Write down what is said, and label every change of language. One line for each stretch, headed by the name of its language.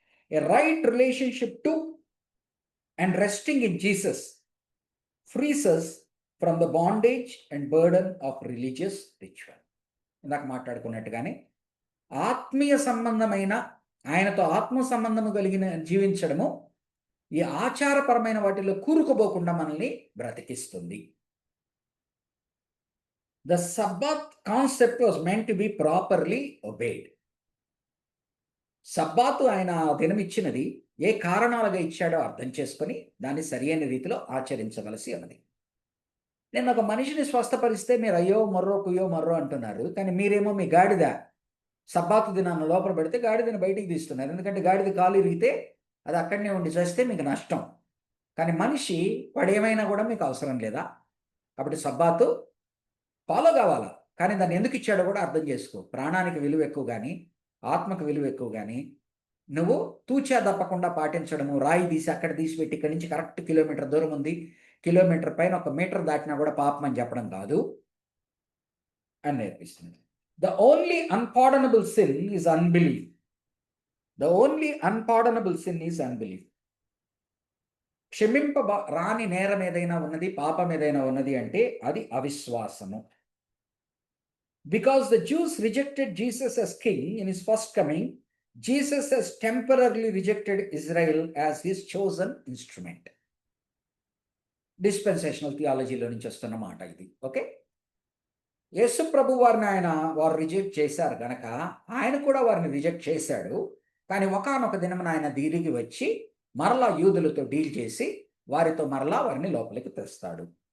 English: A right relationship to and resting in Jesus frees us from the bondage and burden of religious ritual.
Telugu: ఇందాక మాట్లాడుకున్నట్టుగానే ఆత్మీయ సంబంధమైన ఆయనతో ఆత్మ సంబంధము కలిగిన జీవించడము ఈ ఆచారపరమైన వాటిలో కూరుకుపోకుండా మనల్ని బ్రతికిస్తుంది.
English: The Sabbath concept was meant to be properly obeyed.
Telugu: సబ్బాతు ఆయన దినమిచ్చినది ఏ కారణాలుగా ఇచ్చాడో అర్థం చేసుకొని దాన్ని సరియైన రీతిలో ఆచరించవలసి ఉన్నది. నేను ఒక మనిషిని స్వస్థపరిస్తే మీరు అయ్యో మొర్రో కుయ్యో మొర్రో అంటున్నారు, కానీ మీరేమో మీ గాడిద సబ్బాతు దినాన్ని లోపల పెడితే గాడిదని బయటికి తీస్తున్నారు. ఎందుకంటే గాడిద కాలు ఇరిగితే అది అక్కడనే ఉండి చేస్తే మీకు నష్టం. కానీ మనిషి వాడు ఏమైనా కూడా మీకు అవసరం లేదా? కాబట్టి సబ్బాతు ఫాలో కావాలా, కానీ దాన్ని ఎందుకు ఇచ్చాడో కూడా అర్థం చేసుకో. ప్రాణానికి విలువ ఎక్కువ కానీ, ఆత్మకు విలువ ఎక్కువ కానీ, నువ్వు తూచా తప్పకుండా పాటించడము, రాయి తీసి అక్కడ తీసిపెట్టి ఇక్కడి నుంచి కరెక్ట్ కిలోమీటర్ దూరం ఉంది, కిలోమీటర్ పైన 1 మీటర్ దాటినా కూడా పాపం అని చెప్పడం కాదు అని నేర్పిస్తుంది.
English: The only unpardonable sin is unbelief. The only unpardonable sin is unbelief.
Telugu: రాని నేరం ఏదైనా ఉన్నది, పాపం ఏదైనా ఉన్నది అంటే అది అవిశ్వాసము.
English: Because the Jews rejected Jesus as king in his first coming, Jesus has temporarily rejected Israel as his chosen instrument.
Telugu: Dispensational థియాలజీలో నుంచి వస్తున్న మాట ఇది. ఓకే, యేసు ప్రభు వారిని వారు రిజెక్ట్ చేశారు గనక ఆయన కూడా వారిని రిజెక్ట్ చేశాడు. కానీ ఒకానొక దినమున ఆయన తిరిగి వచ్చి మరలా యూదులతో డీల్ చేసి వారితో మరలా వారిని లోపలికి తెస్తాడు.